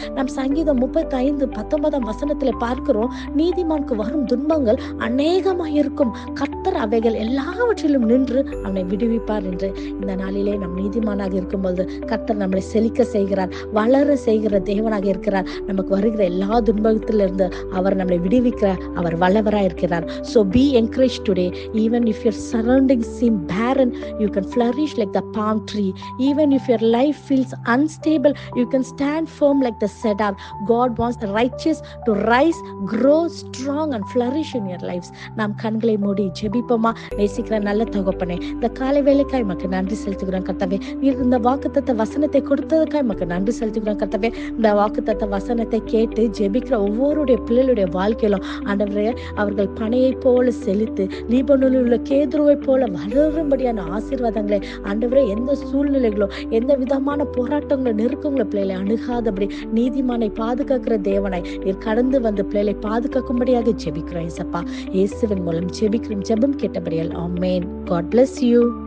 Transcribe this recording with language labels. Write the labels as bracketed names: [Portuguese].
[Tamil] நம் சங்கீதம் 35:19 வசனத்துல பார்க்கிறோம், நீதிமானுக்கு வரும் துன்பங்கள் அநேகமாக இருக்கும், கர்த்தர் அவைகள் எல்லாவற்றிலும் நின்று அவனை விடுவிப்பார் என்று. இந்த நாளிலே நம் நீதிமானாக இருக்கும்போது கர்த்தர் நம்மளை செழிக்க செய்கிறார், வளர செய்கிற தேவனாக இருக்கிறார். நமக்கு வருகிற எல்லா துன்பத்திலிருந்து அவர் நம்மளை விடுவிக்கிறார். அவர் வல்லவராக இருக்கிறார். [English] So be encouraged today. Even if your surroundings seem barren, you can flourish like the palm tree. Even if your life feels unstable, you can stand firm like the cedar. God wants the righteous to rise, grow strong and flourish in your lives. [Tamil] நாம் கண்களை மூடி ஜெபிப்போமா? நேசிக்கிற நல்ல தகப்பனே, இந்த காலை வேளைக்காய் மக்கு நன்றி செலுத்துகிறோம் கர்த்தாவே. நீர் இந்த வாக்குத்தத்த வசனத்தை கொடுத்ததுக்காய் மக்கு நன்றி செலுத்துகிறோம் கர்த்தாவே. இந்த வாக்குத்தத்த வசனத்தை கேட்டு ஜெபிக்கிற ஒவ்வொருடைய பிள்ளைகளுடைய வாழ்க்கையிலும் ஆண்டவரே, அவர்கள் பனையை போல செழித்து லீபனோனில் உள்ள கேதுருவை போல வளரும்படியான ஆசீர்வாதங்களை ஆண்டவரே, எந்த சூழ்நிலைகளோ எந்த விதமான போராட்டங்களோ நெருக்கங்களோ பிள்ளைகளை அணுகாதபடி நீதிமானை பாதுகாக்கிற தேவனாய் நீர் கடந்து பிள்ளைகளை பாதுகாக்கும்படியாக ஜெபிக்கிறோம். இயேசுவின் மூலம் ஜெபிக்கிறோம். ஜெபம் கேட்டபடியால் ஆமென். [English] God bless you.